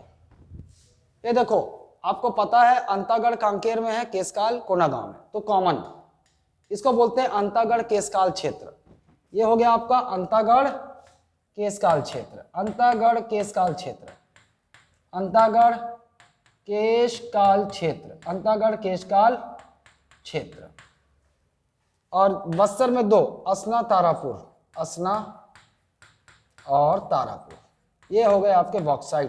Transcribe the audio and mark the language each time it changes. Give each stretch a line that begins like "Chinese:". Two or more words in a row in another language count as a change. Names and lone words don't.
Hindi: ये देखो आपको पता है अंतागढ़ कांकेर में है, केसकाल कोनागांव में, तो कॉमन, इसको बोलते हैं अंतागढ़ केसकाल क्षेत्र। ये हो गया आपका अंतागढ़ केसकाल क्षेत्र, अंतागढ़ केसकाल क्षेत्र, अंतागढ़ केशकाल क्षेत्र, अंतागढ़ केशकाल क्षेत्र। और बस्तर में 2, असना तारापुर, असना और तारापुर, ये हो गए आपके बॉक्साइट।